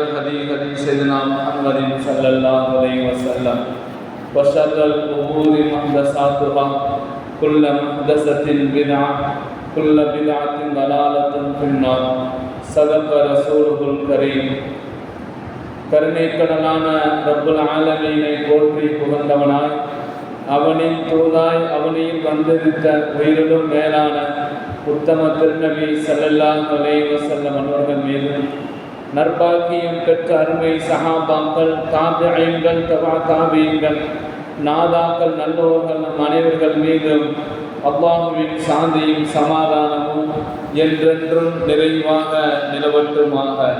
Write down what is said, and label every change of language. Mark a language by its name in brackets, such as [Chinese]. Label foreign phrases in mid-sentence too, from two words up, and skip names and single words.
[Arabic] الهدي هدي سيدنا محمد صلى الله عليه وسلم وشر الأمور محدثاتها كل محدثة بدعة كل بدعة ضلالة في النار صدق رسوله الكريم. [Tamil] கருணை கடலான [Arabic] رب العالمين [Tamil] போற்றி புகழ்ந்தவனாய் அவனின் தூதாய் அவனையும் வந்திருந்த உயிரிலும் மேலான உத்தம திருநபி [Arabic] صلى الله عليه وسلم [Tamil] அவர்கள் மீதும் நற்பாக்கியம் பெற்ற அருமை சஹாபாக்கள், தாபிஈன்கள், தபா தாபிஈன்கள், நாதாக்கள், நல்லோர்கள் நம் அனைவர்கள் மீதும் அல்லாஹ்வின் சாந்தியும் சமாதானமும் என்றென்றும் நிறைவாக நிலவட்டுமாக.